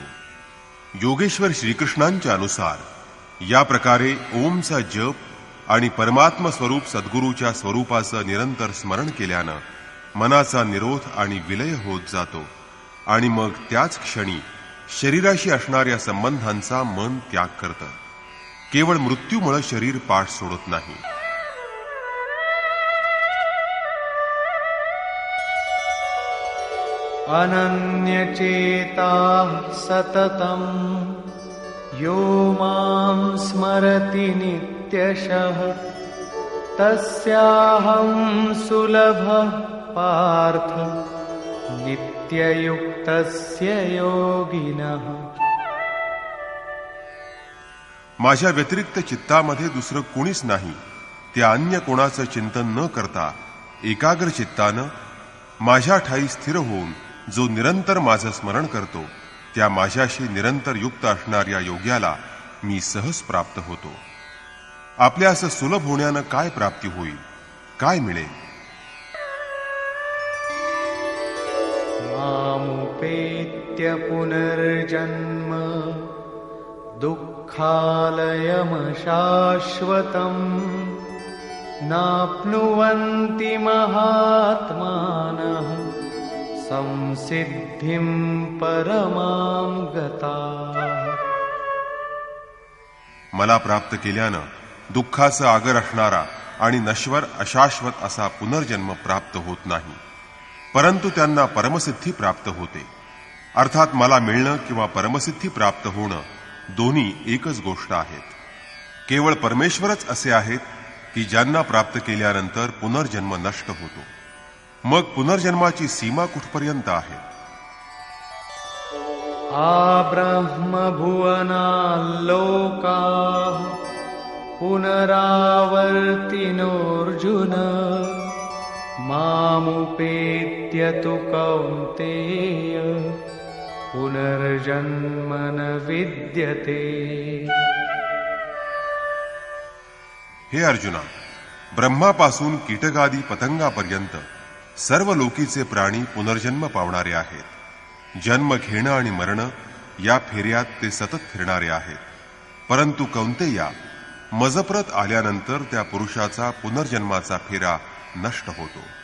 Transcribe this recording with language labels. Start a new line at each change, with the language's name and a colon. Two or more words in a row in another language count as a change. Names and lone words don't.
Marathi: योगेश्वर श्रीकृष्णांच्या अनुसार या प्रकारे ओमचा जप आणि परमात्म स्वरूप सद्गुरूच्या स्वरूपाचं निरंतर स्मरण केल्यानं मनाचा निरोध आणि विलय होत जातो आणि मग त्याच क्षणी शरीराशी असणाऱ्या संबंधांचा मन त्याग करतं. केवळ मृत्यूमुळे शरीर पाठ सोडत नाही.
Sanskrit: अनन्यचेताः सततं यो मां स्मरति नित्यशः तस्याहं सुलभः पार्थ नित्ययुक्तस्य योगिनः.
Marathi: माझ्या व्यतिरिक्त चित्तामध्ये दुसरं कोणीच नाही, त्या अन्य कोणाचं चिंतन न करता एकाग्र चित्तानं माझ्या ठाई स्थिर होऊन जो निरंतर माझं स्मरण करतो त्या माझ्याशी निरंतर युक्त असणाऱ्या योग्याला मी सहज प्राप्त होतो. आपल्या असं सुलभ होण्यानं काय प्राप्ती होईल, काय मिळेल?
Sanskrit: मामुपेत्य पुनर्जन्म दुःखालयमशाश्वतम् नाप्नुवन्ति महात्मानः संसिद्धिं परमां गताः.
Marathi: मला प्राप्त केल्यानं दुःखाचं आगर असणारा आणि नश्वर अशाश्वत असा पुनर्जन्म प्राप्त होत नाही, परंतु त्यांना परमसिद्धी प्राप्त होते. अर्थात मला मिळणं किंवा परमसिद्धी प्राप्त होणं दोन्ही एकच गोष्ट आहेत. केवळ परमेश्वरच असे आहेत की ज्यांना प्राप्त केल्यानंतर पुनर्जन्म नष्ट होतो. मग पुनर्जन्माची सीमा कुठपर्यंत आहे?
Sanskrit: आब्रह्मभुवनाल्लोकाः पुनरावर्तिनोऽर्जुन मामुपेत्य तु कौन्तेय पुनर्जन्म न विद्यते.
Marathi: हे अर्जुना, ब्रह्मापासून कीटकादी पतंगापर्यंत सर्व लोकीचे प्राणी पुनर्जन्म पावणारे आहेत. जन्म घेणं आणि मरण या फेऱ्यात ते सतत फिरणारे आहेत. परंतु कौंतेया, मजप्रत आल्यानंतर त्या पुरुषाचा पुनर्जन्माचा फेरा नष्ट होतो.